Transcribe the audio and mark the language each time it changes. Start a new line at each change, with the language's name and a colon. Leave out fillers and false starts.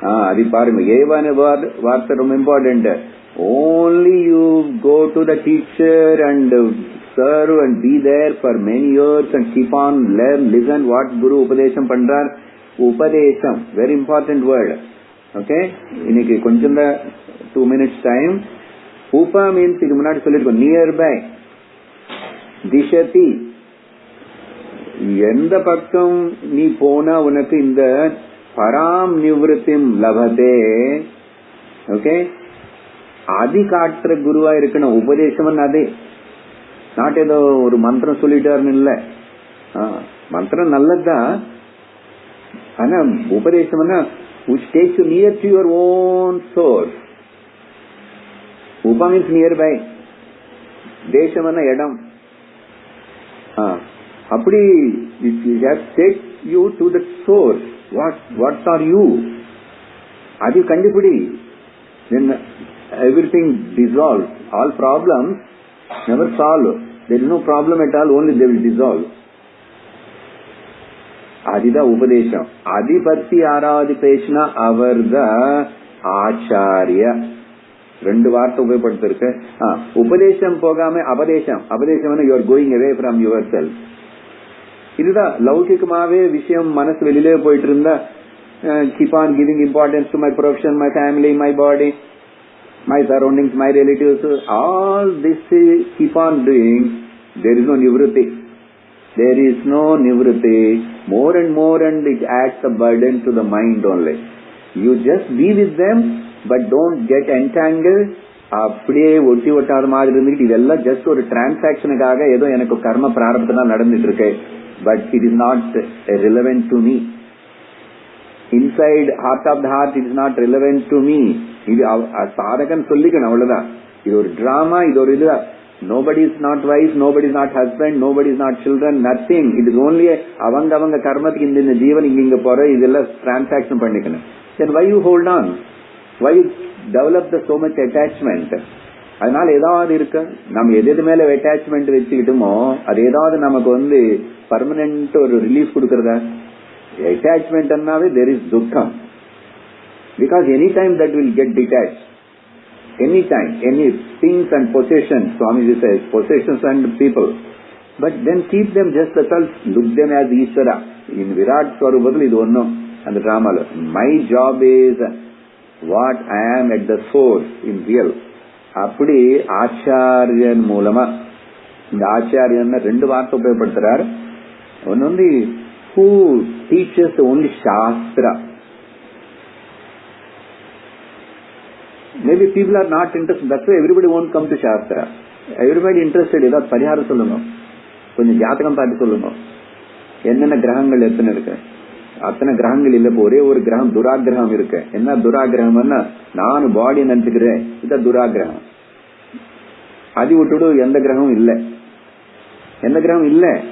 Tamil: அது பாருங்க, ஏவான வார்த்தை ரொம்ப important.
English: Only you go to the teacher and serve and be there for many years and keep on learn, listen what Guru Upadesham pandrar. Upadesham, very important word. Okay,
Tamil: இன்னைக்கு கொஞ்சம்
English: 2 minutes time. Upa means
Tamil: இதுக்கு முன்னாடி சொல்லிருக்கோம் nearby. திஷதி, எந்த பக்கம் நீ போனா உனக்கு இந்த பராம் நிவృతిம் லபதே. ஓகே, ஆதி காட்டுற குருவா இருக்கணும். உபதேசம் அதே, நாட் ஏதோ ஒரு மந்திரம் சொல்லிட்டாருன்னு இல்ல. மந்திரம் நல்லதுதான், ஆனா உபதேசம்னா
English: which takes you near to your own source.
Tamil: உப
English: means nearby,
Tamil: தேசம்னா இடம். அப்படி
English: take you to the source. What are you?
Tamil: அது கண்டுபிடி.
English: Then everything dissolves. All problems never solve. There is no problem at all, only they will dissolve.
Tamil: அதுதான் உபதேசம். அதி பத்தி யாராவது பேசினா அவர் தான் ஆச்சாரியா. 2 வார்த்தை உபயோகப்படுத்திருக்கு. உபதேசம் போகாம அபதேசம்.
English: அபதேசம் you are going away from yourself.
Tamil: இதுதான் லௌகிகமாவே விஷயம். மனசு வெளியிலே போயிட்டு இருந்தா
English: keep on giving importance to my profession, my family, my body, my surroundings, my relatives, all this keep on doing. There is no nivruti. There is no nivruti. More and more, and it adds a burden to the mind only. You just be with them, but don't get entangled.
Tamil: அப்படியே ஒட்டி ஒட்டாத மாதிரி இருந்துட்டு இதெல்லாம் just ஒரு டிரான்சாக்சனுக்காக ஏதோ எனக்கு கர்ம பிராரப்தம் நடந்துட்டு இருக்கு.
English: But it is not relevant to me. Inside heart of the heart, it is not relevant to me.
Tamil: இது சாதகன் சொல்லிக்கணும், அவ்வளவுதான். இது ஒரு டிராமா, இது ஒரு இது.
English: Nobody is not wife, nobody is not husband, nobody is not children, nothing. It is only
Tamil: அவங்க கர்மத்துக்கு இந்த ஜீவன் இங்க போற இதெல்லாம் டிரான்சாக்சன் பண்ணிக்கணும்.
English: Then why you hold on? Why you develop the so much attachment?
Tamil: அதனால ஏதாவது இருக்கு. நம்ம எது மேல அட்டாச்மெண்ட் வச்சுக்கிட்டோமோ அது ஏதாவது நமக்கு வந்து பர்மனன்ட் ஒரு ரிலீஃப் கொடுக்கறதா?
English: Attachment annaave there is dukkam, because any time that will get detached, any time, any things and possessions, Swamiji says possessions and people, but then keep them just as well, look them as Ishvara. In
Tamil: Virat Swarupathil idu onnu
English: and the drama, my job is what I am at the source in real.
Tamil: Appadi acharyan moolama இந்த ஆச்சாரியன்னு ரெண்டு வார்த்தை உபயோகப்படுத்துறாரு. ஒன்னு வந்து
English: who teaches only Shastra. Maybe people are not interested. That's why everybody won't come to Shastra. Everybody interested.
Tamil: ஏதாவது பரிகாரம் சொல்லுங்க, கொஞ்சம் ஜாதகம் பார்த்து சொல்லுங்க, என்னென்ன கிரகங்கள் எத்தனை இருக்கு. அத்தனை கிரகங்கள் இல்ல, ஒரே ஒரு கிரகம் துராகிரகம் இருக்கு. என்ன துராகிரகம்னா நான் பாடி நினைச்சுக்கிறேன், இத துராகிரகம். அது விட்டுடு எந்த கிரகம் இல்ல, எந்த கிரகம் இல்ல.